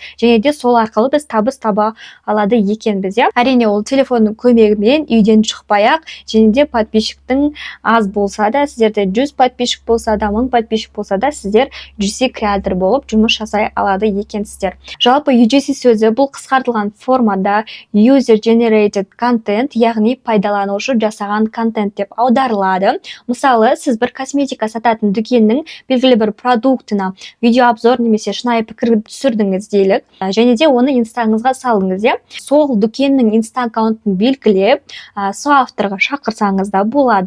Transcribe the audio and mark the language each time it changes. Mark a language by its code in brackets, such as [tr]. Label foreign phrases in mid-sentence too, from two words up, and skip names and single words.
[kk] Және де сол арқылы біз табыс таба алады екенбіз. Әрине ол телефонның көмегімен үйден шықпай-ақ, және де подписчиктің аз болса да, сіздерде 100 подписчик болса да, 1000 подписчик болса да, сіздер UGC Creator болып жұмыс жасай алады екенсіздер. Жалпы UGC сөзі бұл қысқартылған формада [en] user generated content, [kk] яғни пайдаланушы жасаған контент деп аударылады. Мысалы, сіз бір косметика сататын дүкеннің белгілі бір продуктына видеообзор немесе шынайы пікір түсірдіңіз делік, және де оны инстаңызға салдыңыз. Сол дүкеннің инста аккаунтын белгілеп, сол авторға шақырсаңыз да болады.